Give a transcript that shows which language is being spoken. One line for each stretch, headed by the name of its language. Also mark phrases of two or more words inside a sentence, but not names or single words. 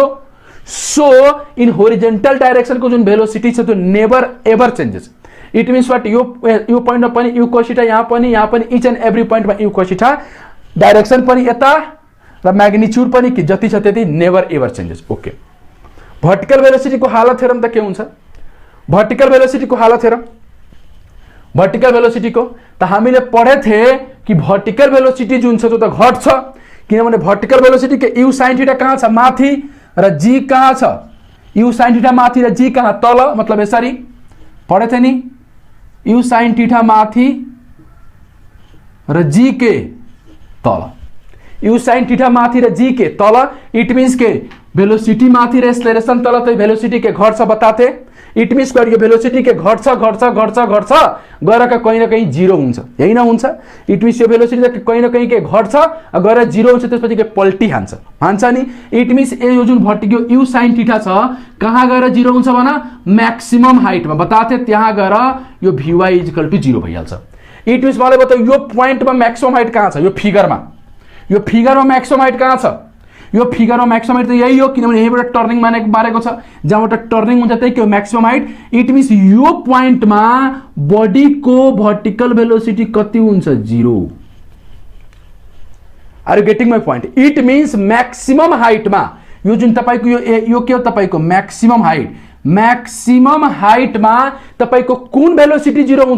English: so in horizontal direction
Nepali: को जुन भेलोसिटी छ त्यो
English: never ever changes. it means what,
Nepali: यो पॉइंट में पनि
English: u cos theta,
Nepali: यहाँ पनि
English: each and every point
Nepali: में
English: u cos theta,
Nepali: डाइरेक्शन पनि यता र मैग्निट्यूड पनि कि जति छ त्यति,
English: never ever changes.
Nepali: ओके,
English: vertical velocity
Nepali: को हालत हेरौँ त के हुन्छ?
English: vertical velocity
Nepali: को हालत हेरौँ।
English: vertical velocity
Nepali: को त हामीले पढे थिए कि
English: vertical velocity
Nepali: जुन छ त्यो त घट्छ, किनभने
English: vertical velocity
Nepali: के
English: u sin theta
Nepali: कहाँ छ? माथि, र जी कहाँ छ?
English: u sin theta
Nepali: माथि र जी कहाँ? तल। मतलब यसरी
Hindi: पढे थे
Nepali: नि,
English: u sin theta
Nepali: माथि र जी के तल,
English: u sin theta
Nepali: माथि र जी के तल।
English: it means
Nepali: के वेलोसिटी माथि र एक्सेलरेशन तल, त वेलोसिटी के घट्छ बताते।
English: it means
Nepali: यो वेलोसिटी के घट्छ घट्छ घट्छ घट्छ गएर
Hindi: कहीं न कहीं
Nepali: 0 हुन्छ, यही न हुन्छ।
English: it means
Nepali: यो वेलोसिटी
Hindi: कहीं न कहीं
Nepali: के घट्छ गएर 0 हुन्छ, त्यसपछि के पल्टी हान्छ नि।
English: it means
Nepali: यो जुन
English: vertical u sin theta
Nepali: छ कहाँ गएर 0 हुन्छ भन?
English: maximum height
Hindi: में बताते,
Nepali: त्यहाँ गएर यो
English: vy equal to 0
Nepali: भइहाल्छ।
English: it means
Nepali: मलाई बताऊ यो पोइन्ट में
English: maximum height
Nepali: कहाँ छ? यो फिगर में
English: maximum height
Nepali: कहाँ छ? यो फिगरमा
English: maximum height
Nepali: त यही हो, किनभने यहीँबाट टर्निङ मारेको छ, जहाँबाट टर्निङ हुन्छ त्यही के हो
English: maximum height. it means
Nepali: यो पोइन्टमा बडीको
English: vertical velocity
Nepali: कति हुन्छ 0।
English: are you getting my point? it means
Nepali: म्याक्सिमम हाइटमा यो जुन तपाईको यो के हो तपाईको
English: maximum height,
Nepali: म्याक्सिमम हाइटमा तपाईको कुन भेलोसिटी 0 हुन्छ?